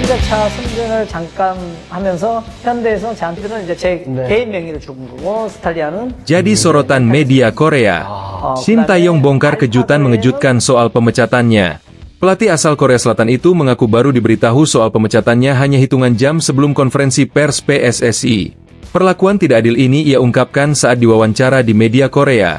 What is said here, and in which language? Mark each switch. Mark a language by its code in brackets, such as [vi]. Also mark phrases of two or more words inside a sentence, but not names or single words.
[ko] 자동차 선전을 잠깐 하면서 현대에서 저한테는 이제 제 개인 명의를 준 거고 스탈리아는 [id] Jadi sorotan media Korea. Shin Tae-yong bongkar kejutan mengejutkan soal pemecatannya. Pelatih asal Korea Selatan itu mengaku baru diberitahu soal pemecatannya hanya hitungan jam sebelum konferensi pers PSSI. Perlakuan tidak adil ini ia ungkapkan saat diwawancara di media Korea.